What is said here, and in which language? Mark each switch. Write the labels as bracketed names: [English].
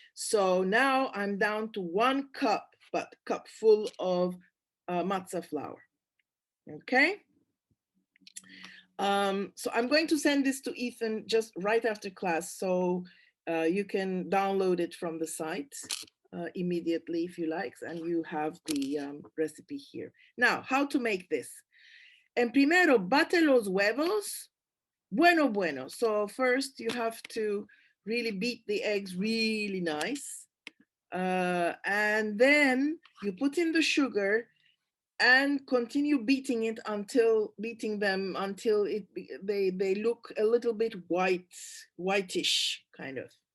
[English] So now I'm down to 1 cup, but cup full of matzah flour. Okay. So I'm going to send this to Ethan just right after class, so you can download it from the site immediately if you like, and you have the recipe here. Now, how to make this? [Spanish] En primero, bate los huevos. Bueno. [English] So first you have to really beat the eggs really nice. And then you put in the sugar and continue beating them until they look a little bit whitish kind of.